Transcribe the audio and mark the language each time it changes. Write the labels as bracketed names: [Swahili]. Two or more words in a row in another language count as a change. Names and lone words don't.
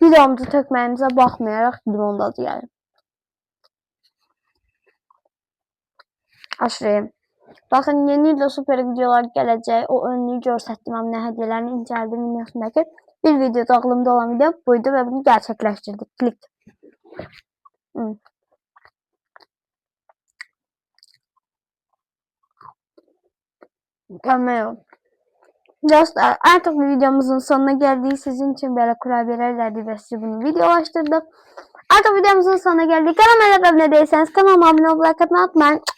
[Azerbaijani] videomuzu tökməyimizə baxmayaraq limon dadı gəlir. [Turkish] Aşırı. [Azerbaijani] Baxın, yeni ildə super videolar gələcək. O önlüyü göstərdim, nə hədiyyələrini incəldim videosundakı [Turkish] bir video ağlımda olan video buydu [Azerbaijani] və bunu gerçəkləşdirdik. [Turkish] Klik. Mükemmel. Dostlar, artık bu videomuzun sonuna geldik. Sizin için böyle kurabiyeler verdik ve size bunu videolaştırdım. Artık videomuzun sonuna geldik. Kanalıma abone değilseniz kanalıma abone olmayı unutmayın.